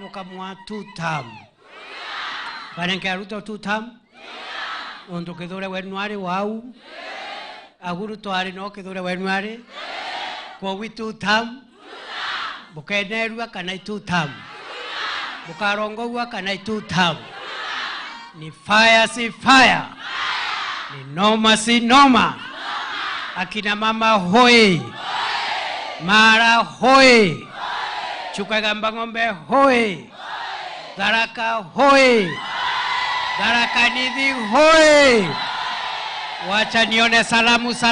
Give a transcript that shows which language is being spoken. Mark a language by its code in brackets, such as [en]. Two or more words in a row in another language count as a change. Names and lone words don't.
[mer] bokamwa 2 term banenka Ruto 2 term ondo kedore wenware wau aguru twari no kedore wenware kwa witu tam bukenerwa kana 2 term bukarongogwa kana 2 term ni fire si fire ni noma si noma akina mama hoi mara hoi Chukagamba ng'ombe hoi Tharaka hoi Tharaka Nithi hoi [sw] wacha nione salamu